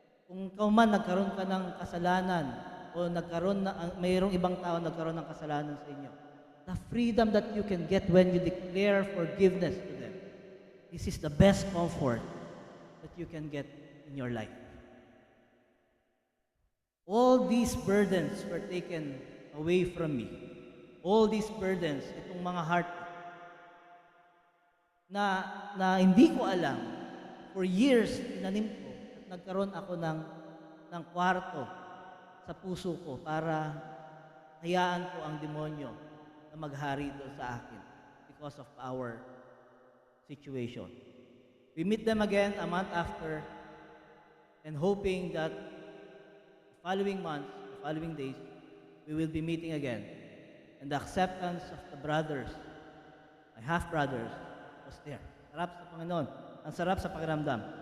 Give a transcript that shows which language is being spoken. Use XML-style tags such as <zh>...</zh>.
<tl>Kung ikaw man nagkaroon ka ng kasalanan o mayroong ibang tao nagkaroon ng kasalanan sa inyo,</tl> <en>the freedom that you can get when you declare forgiveness to them, this is the best comfort that you can get in your life. All these burdens were taken away from me. All these burdens,</en> <tl>itong mga heart na hindi ko alam, for years, inanim ko, at nagkaroon ako ng kwarto sa puso ko para hayaan ko ang demonyo na maghari doon sa akin</tl> <en>because of our situation. We meet them again a month after and hoping that following months, the following days, we will be meeting again. And the acceptance of the brothers, my half-brothers, was there.</en> <tl>Sarap sa Panginoon. Ang sarap sa pakiramdam.</tl>